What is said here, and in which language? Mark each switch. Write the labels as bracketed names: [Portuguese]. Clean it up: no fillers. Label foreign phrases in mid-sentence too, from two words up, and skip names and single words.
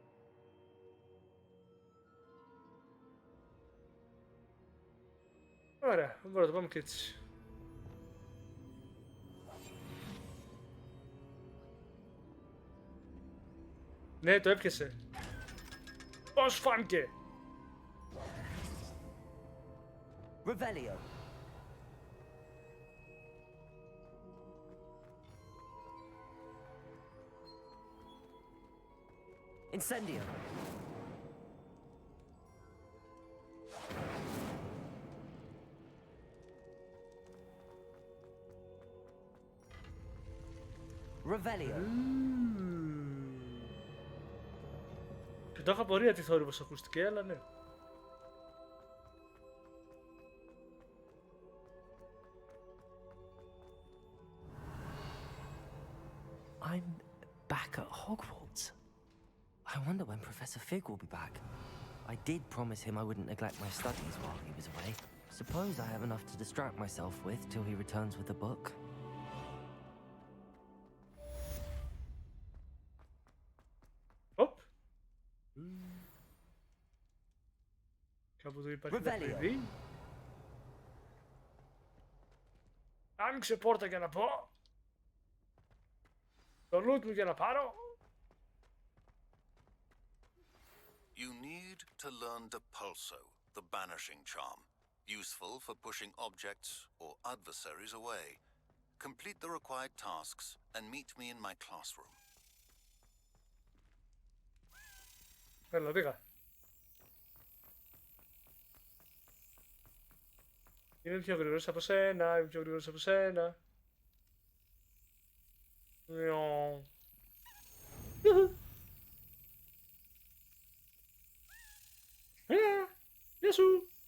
[Greek] Ωραία, μπορούμε να το πάμε και έτσι. Ναι, το έπιασε. Πώς φάνηκε? Revelio. Incendio. Revelio. Και το είχα απορία τι θόρυβος ακούστηκε, αλλά ναι. [English] I'm back at Hogwarts. I wonder when Professor Fig will be back. I did promise him I wouldn't neglect my studies while he was away. Suppose I have enough to distract myself with till he returns with the book. [Greek] Οπ. Κάπου εδώ υπάρχει ένα παιδί. Άνοιξε πόρτα για να πω. Το loot μου για να πάρω. [English] You need to learn Depulso, the banishing charm, useful for pushing objects or adversaries away. Complete the required tasks and meet me in my classroom. [Greek] Έλα, πήγα. Είμαι πιο γρήγορος από σένα, είμαι πιο γρήγορος από σένα. Γεια σου!